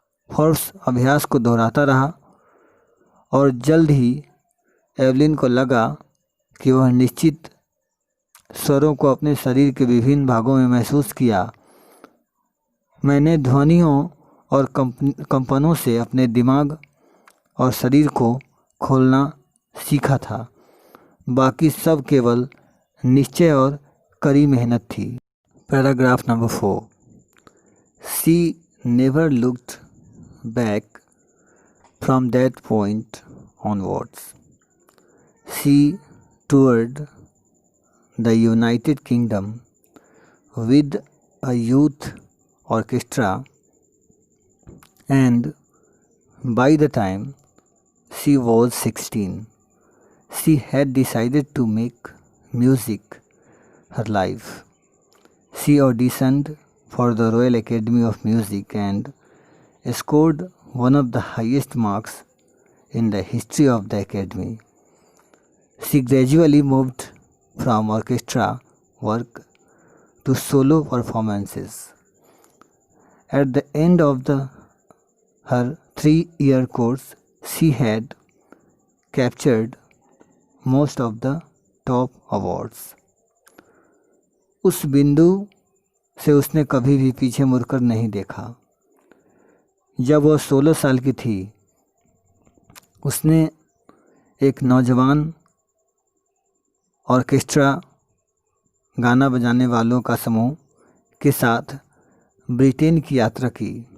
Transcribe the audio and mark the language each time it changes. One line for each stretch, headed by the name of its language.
Hindi: Forbes अभ्यास को दोहराता रहा और जल्द ही एवलिन को लगा कि वह निश्चित स्वरों को अपने शरीर के विभिन्न भागों में महसूस किया। मैंने ध्वनियों और कंपनों से अपने दिमाग और शरीर को खोलना सीखा था। बाकी सब केवल निश्चय और कड़ी मेहनत थी। Paragraph number 4।
English: She never looked back from that point onwards. She toured the United Kingdom with a youth orchestra, and by the time she was 16, She had decided to make music her life. She auditioned for the Royal Academy of Music and scored one of the highest marks in the history of the Academy. She gradually moved from orchestra work to solo performances. At the end of her 3-year course, she had captured most of the top awards.
Hindi: उस बिंदु से उसने कभी भी पीछे मुड़कर नहीं देखा। जब वह 16 साल की थी, उसने एक नौजवान ऑर्केस्ट्रा गाना बजाने वालों का समूह के साथ ब्रिटेन की यात्रा की।